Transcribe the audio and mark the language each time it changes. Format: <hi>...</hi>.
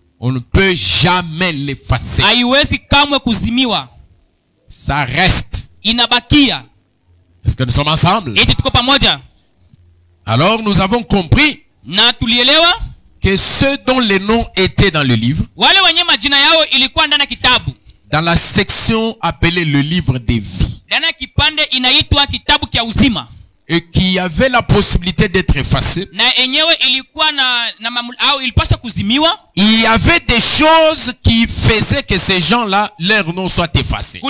<fr>On ne peut jamais l'effacer.</fr> <sw>haiwezi kamwe kuzimiwa,</sw> <fr>Ça reste.</fr> <sw>inabakia.</sw> <fr>Est-ce que nous sommes ensemble?</fr> <sw>Eti tuko pamoja?</sw> <fr>Alors nous avons compris</fr> <sw>Na tulielewa</sw> <fr>que ceux dont les noms étaient dans le livre,</fr> <sw>wale wenye majina yao ilikuwa ndani ya kitabu,</sw> <fr>dans la section appelée le livre des vies,</fr> <sw>ndani ya kipande inaitwa kitabu kia uzima,</sw> <fr>et qui avait la possibilité d'être effacés,</fr> <sw>na enyewe ilikuwa au ilipasha kuzimiwa.</sw> <fr>il y avait des choses qui faisaient que ces gens-là, leur nom soit effacé.</fr>